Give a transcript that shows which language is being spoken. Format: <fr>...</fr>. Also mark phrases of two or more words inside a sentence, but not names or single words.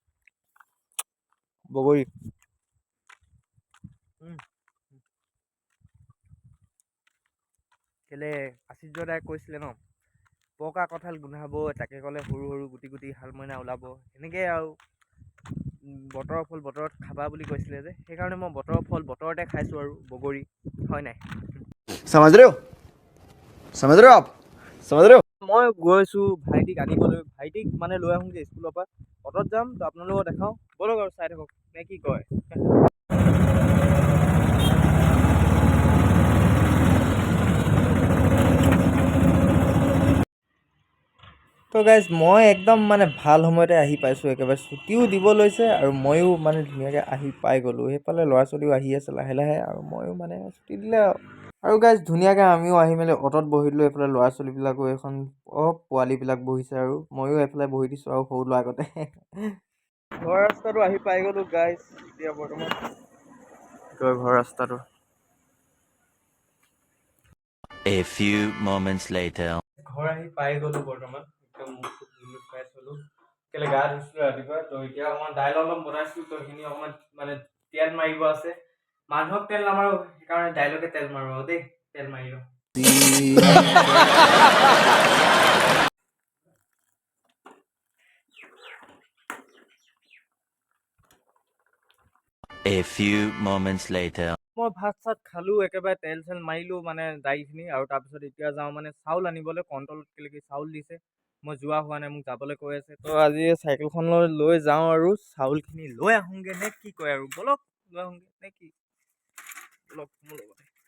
<as>কেলে আশ্চৰ্য দাই কৈছিলে ন, পকা কঁঠাল গোন্ধাব, তাকে ক'লে সৰু সৰু গুটি গুটি শাল মইনা ওলাব। সেনেকৈ আৰু বতৰৰ ফল বতৰত খাবা বুলি কৈছিলে যে, সেইকাৰণে মই বতৰৰ ফল বতৰতে খাইছোঁ আৰু বগৰী, হয় নাই?</as> <hi>समझ रहे हो आप समझ रहे हो।</hi> <as>মই গৈছোঁ ভাইটিক আনিবলৈ, ভাইটিক মানে লৈ আহোঁগৈ স্কুলৰ পৰা। অটত যাম, তো আপোনালোকক দেখাওঁ, ব'লক আৰু চাই থাকক নে কি কয়। তো গাইজ, মই একদম মানে ভাল সময়তে আহি পাইছোঁ, একেবাৰে ছুটিও দিব লৈছে আৰু ময়ো মানে ধুনীয়াকৈ আহি পাই গ'লোঁ। সেইফালে ল'ৰা ছোৱালীও আহি আছে লাহে লাহে, আৰু ময়ো মানে ছুটি দিলে আৰু গাইজ ধুনীয়াকৈ আমিও আহি মেলি অটত বহিলোঁ। এইফালে ল'ৰা ছোৱালীবিলাকো এখন পোৱালীবিলাক বহিছে, আৰু ময়ো এইফালে বহি দিছোঁ আৰু সৰু ল'ৰা আগতে। ঘৰ ৰাস্তাটো আহি পাই গ'লোঁ গাইজ, এতিয়া বৰ্তমান ঘৰ ৰাস্তাটো।</as> <en>A few moments later.</en> <as>ঘৰ আহি পাই গ'লোঁ বৰ্তমান, একদম মুখ ধুই ফ্ৰেছ হ'লোঁ। কেলৈ গা ধুইছিলোঁ ৰাতিপুৱা, তো এতিয়া অকণমান দাইল অলপ বনাইছোঁ, তো সেইখিনি অকণমান মানে তেল মাৰিব আছে। মানুহক তেল নামাৰোঁ, সেইকাৰণে দাইলকে তেল মাৰোঁ আৰু দেই, তেল মাৰি লওঁ।</as> <en>A few moments later.</en> <as>মই ভাত চাত খালোঁ, একেবাৰে তেল চেল মাৰিলোঁ মানে দাইলখিনি, আৰু তাৰপিছত এতিয়া যাওঁ মানে চাউল আনিবলৈ। কণ্ট্ৰলত কেলেকি চাউল দিছে, মই যোৱা হোৱা নাই, মোক যাবলৈ কৈ আছে। তো আজি চাইকেলখনলৈ লৈ যাওঁ আৰু চাউলখিনি লৈ আহোঁগৈ নে কি কয় আৰু, ব'লক লৈ আহোঁগৈ নে কি, ব'লক মোৰ লগতে।</as>